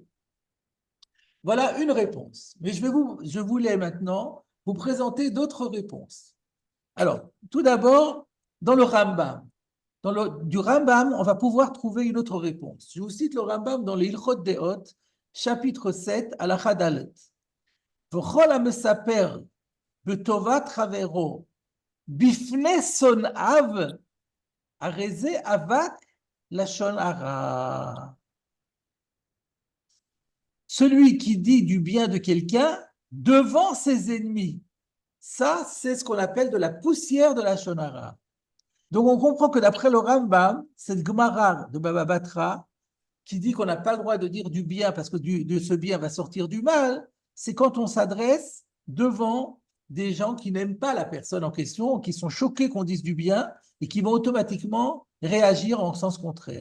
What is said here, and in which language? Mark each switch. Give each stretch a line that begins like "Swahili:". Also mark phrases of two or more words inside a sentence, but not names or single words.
French: Voilà une réponse. Mais je voulais maintenant vous présenter d'autres réponses. Alors, tout d'abord, dans le Rambam. Du Rambam, on va pouvoir trouver une autre réponse. Je vous cite le Rambam dans les Ilchot Deot, chapitre 7,
Hebrew: הלכה ד. וכל המספר בטובת חברו בפני שונאיו הרי זה אבק לשון הרע.
French: Celui qui dit du bien de quelqu'un devant ses ennemis. Ça, c'est ce qu'on appelle de la poussière de la lashon hara. Donc, on comprend que d'après le Rambam, cette Gemara de Baba Batra, qui dit qu'on n'a pas le droit de dire du bien parce que de ce bien va sortir du mal, c'est quand on s'adresse devant des gens qui n'aiment pas la personne en question, qui sont choqués qu'on dise du bien et qui vont automatiquement réagir en sens contraire.